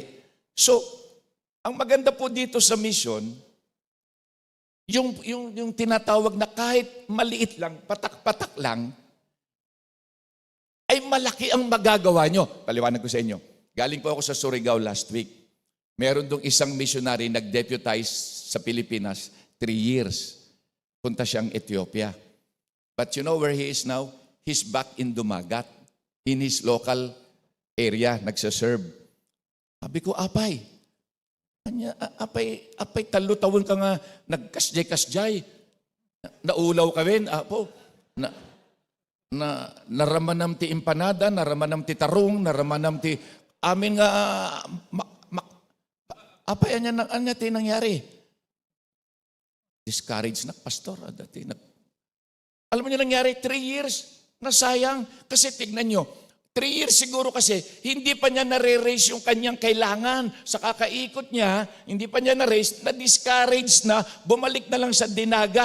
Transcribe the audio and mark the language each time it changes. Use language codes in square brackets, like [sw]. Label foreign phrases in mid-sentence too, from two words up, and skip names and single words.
[tl] So, ang maganda po dito sa mission, yung tinatawag na kahit maliit lang, patak-patak lang, ay malaki ang magagawa nyo. Paliwanag ko sa inyo. Galing po ako sa Surigao [en] last week. [tl] Meron dong isang missionary nag-deputize sa Pilipinas 3 years. Punta siyang Ethiopia. [en] But you know where he is now? He's back in Dumagat, in his local area, [tl] nagsaserve. Sabi ko, [ilo] apay, talo-tawon ka nga, nagkasjay-kasjay. Naulaw ka rin, apo. naramanam ti empanada, naramanam ti tarong, naramanam ti amin nga apa yan anya ti nangyari? [tl] Discouraged na pastor. Alam mo niyo nangyari, 3 years, nasayang. Kasi tignan nyo, 3 years siguro kasi, hindi pa niya nare-raise yung kanyang kailangan. Sa kakaikot niya, hindi pa niya na-raise, na-discouraged na, bumalik na lang sa dinagat.